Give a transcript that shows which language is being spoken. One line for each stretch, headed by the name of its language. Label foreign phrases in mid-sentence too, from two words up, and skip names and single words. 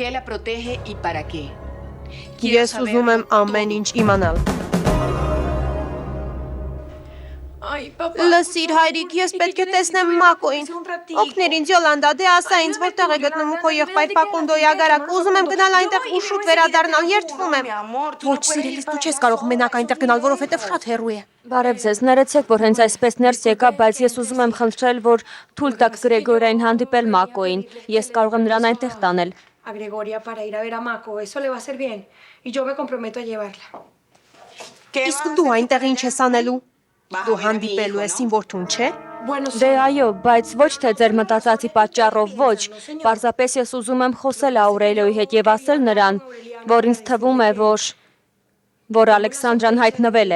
Armenian: Ես ուզում եմ ամեն ինչ իմանալ։ Լսիր հայրիկ, ես պետք է տեսնեմ Մակոին։ Օգներ ինձ Յոլանդա, դե ասա ինձ որտեղ է գտնվում քո եղբայր Ֆակունդոյի ագարակը։ Ուզում եմ գնալ այնտեղ ու շուտ վերադառնալ, երդվում եմ։ Ոչ, սիրելիս, դու չես կարող մենակ այնտեղ գնալ, որովհետև շատ հեռու է։ Բարև ձեզ, ներեցեք, որ հենց այսպես ներս եկա, բայց ես ուզում եմ խնդրել, որ թույլ տաք Գրեգորիային հանդիպել Մակոին։ Ես կարող եմ նրան այնտեղ տանել։
Spanish: A Gregoria para ir a ver a Mako, eso le va a hacer bien. Y yo me comprometo a llevarla.
Armenian: Իսկ դու այնտեղ ինչ ես անելու։ Դու հանդիպելու ես իմ որդուն, չէ։ Դե այո, բայց ոչ թե ձեր մտածածի պատճառով ոչ, պարզապես ես ուզում եմ խոսել Աուրելիոյի հետ եւ ասել նրան, որ ինձ թվում է, որ Ալեքսանդրան հայտնվել է։